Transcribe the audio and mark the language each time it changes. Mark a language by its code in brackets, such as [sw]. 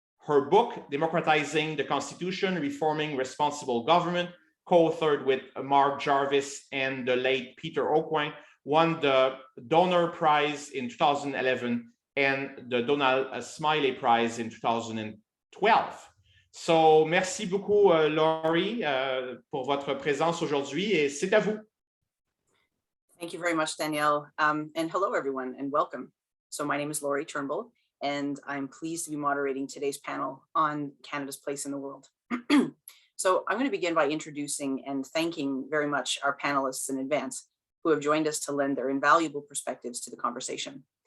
[en] Her book, Democratizing the Constitution, Reforming Responsible Government, co-authored with Mark Jarvis and the late Peter Aucoin, won the Donor Prize in 2011 and the Donald Smiley Prize in 2012. [fr] So, merci beaucoup, Laurie, pour votre présence aujourd'hui, et c'est à vous. [en] Thank you very much, Danielle. And hello, everyone, and welcome. So my name is Laurie Turnbull, and I'm pleased to be moderating today's panel on Canada's place in the world. So I'm going to begin by introducing and thanking very much our panelists in advance who have joined us to lend their invaluable perspectives to the conversation.